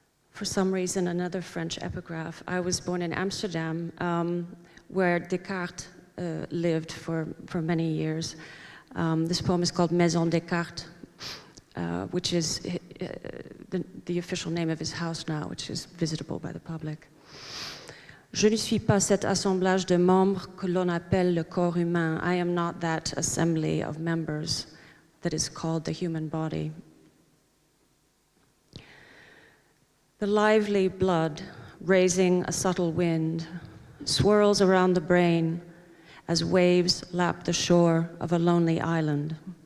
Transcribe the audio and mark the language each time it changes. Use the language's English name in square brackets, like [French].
[English] For some reason, another French epigraph. I was born in Amsterdam, where Descartes lived for many years. This poem is called Maison Descartes, which is the official name of his house now, which is visitable by the public. [French] Je ne suis pas cet assemblage de membres que l'on appelle le corps humain. [English] I am not that assembly of members that is called the human body. The lively blood, raising a subtle wind, swirls around the brain as waves lap the shore of a lonely island.